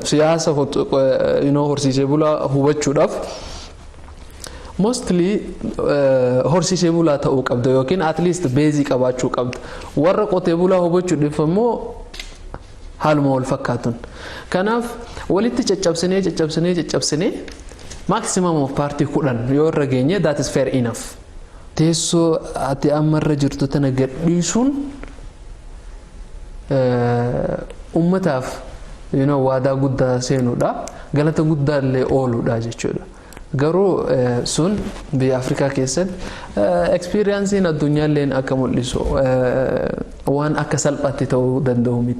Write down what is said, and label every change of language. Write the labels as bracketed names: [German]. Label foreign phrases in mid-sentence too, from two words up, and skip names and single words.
[Oromo] Siyaasa horsiisee bulaa hubachuudhaaf mostly horsiisee bulaa ta'uu qabda yookiin [English] at least [Oromo] beezii qabaachuu qabda. Warra qotee bulaa hubachuudhaaf immoo haaluma wal fakkaatuun. Kanaaf walitti caccabsinee [English] maximum of party 10 [Oromo] yoo irra geenye [English] that is fair enough. [Oromo] Teessoo ati ammarra jirtu tana gadhiisuun ummataaf waadaa guddaa seenuudha galata guddaa illee ooluudha jechuudha. Garuu sun biyya Afrikaa keessatti experiencein addunyaalleen akka mul'isu waan akka salphaatti ta'uu danda'u miti.